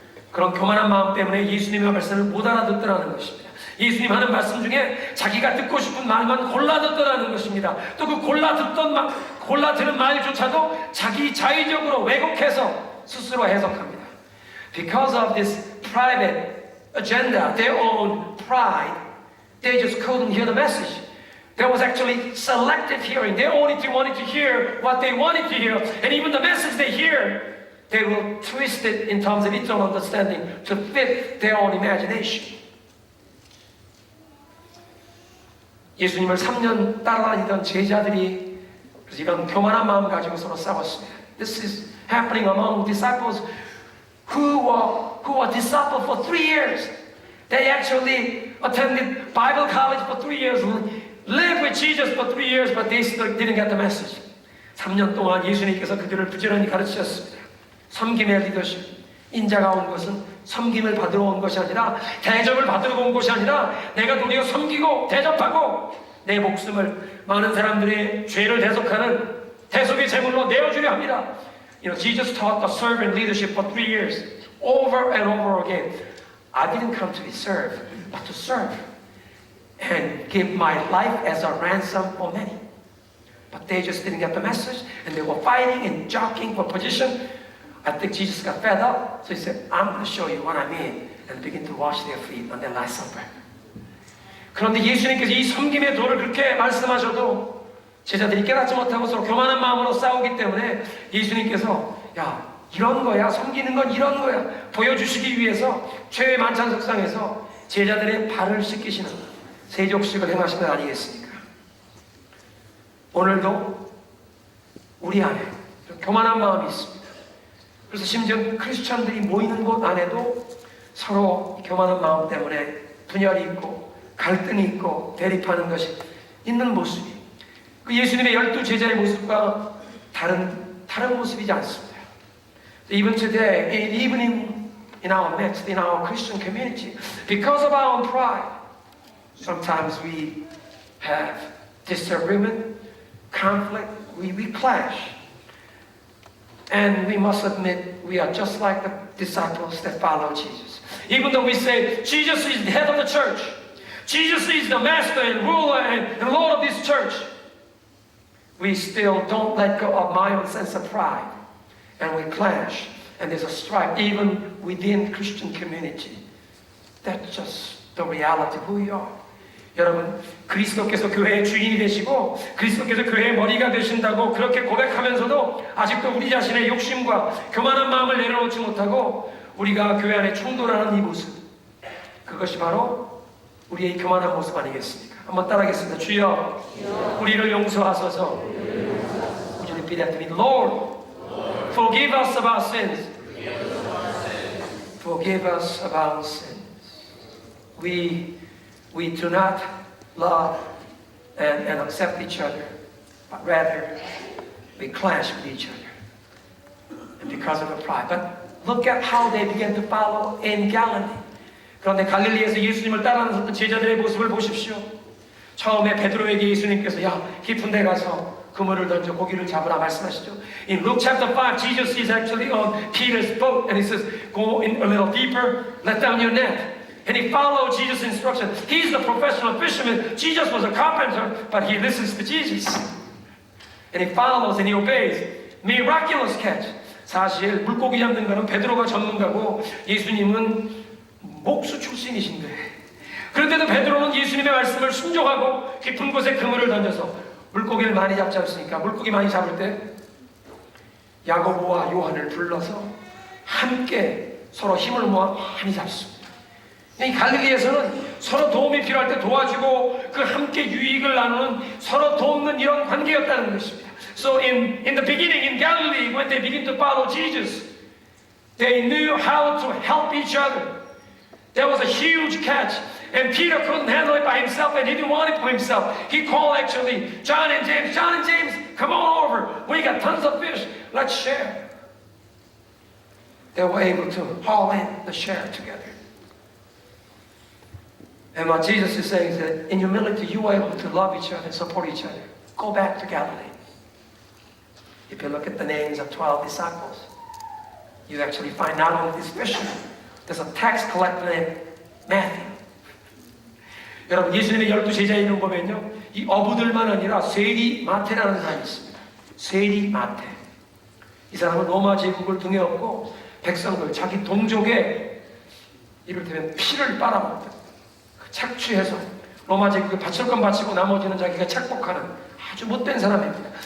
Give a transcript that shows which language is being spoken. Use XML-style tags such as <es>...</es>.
<ko>그런 교만한 마음 때문에 예수님의 말씀을 못 알아듣더라는 것입니다. 예수님 하는 말씀 중에 자기가 듣고 싶은 말만 골라 듣더라는 것입니다. 또 그 골라 들은 말조차도 자기 자의적으로 왜곡해서 스스로 해석합니다.</ko> <en>Because of this private agenda, their own pride, they just couldn't hear the message. There was actually selective hearing. They only wanted to hear what they wanted to hear. And even the message they hear, they will twist it in terms of its own understanding to fit their own imagination.</en> <ko>예수님을 3년 따라다니던 제자들이 이런 교만한 마음 가지고 서로 싸웠습니다.</ko> <en>This is happening among disciples who were disciples for 3 years. They actually attended Bible college for 3 years, lived with Jesus for 3 years, but they still didn't get the message.</en> <ko>3년 동안 예수님께서 그들을 부지런히 가르치셨습니다. 섬김의 리더십. 인자가 온 것은 섬김을 받으러 온 것이 아니라 대접을 받으러 온 것이 아니라 내가 도리어 섬기고 대접하고 내 목숨을 많은 사람들의 죄를 대속하는 대속의 제물로 내어주려 합니다.</ko> <en>You know, Jesus taught the servant leadership for 3 years, over and over again. I didn't come to be served, but to serve and give my life as a ransom for many. But they just didn't get the message, and they were fighting and jockeying for position. I think Jesus got fed up, so he said, I'm going to show you what I mean, and begin to wash their feet on their Last Supper.</en> <ko>그런데 예수님께서 이 섬김의 도를 그렇게 말씀하셔도 제자들이 깨닫지 못하고 서로 교만한 마음으로 싸우기 때문에 예수님께서 야, 이런 거야, 섬기는 건 이런 거야 보여주시기 위해서 최후의 만찬석상에서 제자들의 발을 씻기시는 세족식을 행하신 것 아니겠습니까? 오늘도 우리 안에 교만한 마음이 있습니다. 그래서 심지어 크리스천들이 모이는 곳 안에도 서로 교만한 마음 때문에 분열이 있고 갈등이 있고 대립하는 것이 있는 모습이 그 예수님의 12제자의 모습과 다른 모습이지 않습니다.</ko> <en>Even today, even in our midst, in our Christian community, because of our own pride, sometimes we have disagreement, conflict, we clash. And we must admit we are just like the disciples that follow Jesus. Even though we say Jesus is the head of the church, Jesus is the master and ruler and Lord of this church, we still don't let go of my own sense of pride. And we clash. And there's a strife even within Christian community. That's just the reality of who we are.</en> <ko>여러분, 그리스도께서 교회의 주인이 되시고 그리스도께서 교회의 머리가 되신다고 그렇게 고백하면서도 아직도 우리 자신의 욕심과 교만한 마음을 내려놓지 못하고 우리가 교회 안에 충돌하는 이 모습, 그것이 바로 우리의 교만한 모습 아니겠습니까? 한번 따라하겠습니다. 주여, 우리를 용서하소서.</ko> <en>Would you repeat after me? Lord, forgive us of our sins. Forgive us of our sins. We do not love and accept each other, but rather we clash with each other. And because of the pride. But look at how they began to follow in Galilee.</en> <ko>그런데 갈릴리에서 예수님을 따라하는 제자들의 모습을 보십시오. 처음에 베드로에게 예수님께서 야, 깊은 데 가서 그물을 던져 고기를 잡으라 말씀하시죠.</ko> <en>In Luke chapter 5, Jesus is actually on Peter's boat and he says, go in a little deeper, let down your net. And he followed Jesus' instruction. He's the professional fisherman. Jesus was a carpenter, but he listens to Jesus. And he follows and he obeys. Miraculous catch.</en> <ko>사실 물고기 잡는 거는 베드로가 전문가고 예수님은 목수 출신이신데 그런데도 베드로는 예수님의 말씀을 순종하고 깊은 곳에 그물을 던져서 물고기를 많이 잡지 않습니까? 물고기 많이 잡을 때 야고보와 요한을 불러서 함께 서로 힘을 모아 많이 잡습니다. 이 갈릴리에서는 서로 도움이 필요할 때 도와주고 그 함께 유익을 나누는 서로 돕는 이런 관계였다는 것입니다.</ko> <en>So in the beginning in Galilee, when they began to follow Jesus, they knew how to help each other. There was a huge catch, and Peter couldn't handle it by himself, and he didn't want it for himself. He called actually John and James, come on over. We got tons of fish. Let's share. they were able to haul in the share together. And what Jesus is saying is that in humility, you were able to love each other and support each other. Go back to Galilee. If you look at the names of 12 disciples, you actually find not only this fisherman, there's a tax collector named Matthew.</en> <ko>여러분, 예수님의 12제자 이름 보면요, 이 어부들만 아니라 세리 마태라는 사람이 있습니다. 세리 마태. 이 사람은 로마 제국을 등에 업고 백성들, 자기 동족의 이를테면 피를 빨아먹던, 착취해서 로마 제국에 바칠 건 바치고 나머지는 자기가 착복하는 아주 못된 사람입니다.</ko>